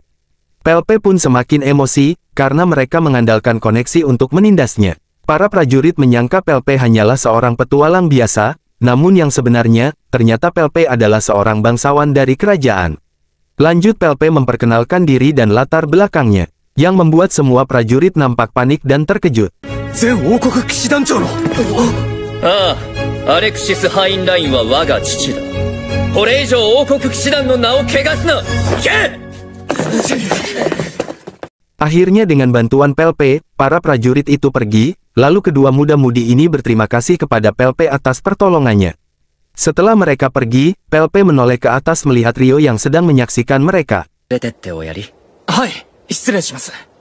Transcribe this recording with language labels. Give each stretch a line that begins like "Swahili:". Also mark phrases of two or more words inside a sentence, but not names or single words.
Indonesian: Pelpe pun semakin emosi, karena mereka mengandalkan koneksi untuk menindasnya. Para prajurit menyangka Pelpe hanyalah seorang petualang biasa, namun yang sebenarnya, ternyata Pelpe adalah seorang bangsawan dari kerajaan. Lanjut Pelpe memperkenalkan diri dan latar belakangnya, yang membuat semua prajurit nampak panik dan terkejut.
Japanese: アレクシス・ハインラインは我が父だ。これ以上王国騎士団の名を汚すな。行け！
Indonesian: Akhirnya dengan bantuan Pelpe, para prajurit itu pergi, lalu kedua muda-mudi ini berterima kasih kepada Pelpe atas pertolongannya. Setelah mereka pergi, Pelpe menoleh ke atas melihat Ryo yang sedang menyaksikan mereka.
Japanese: Hai, 失礼します。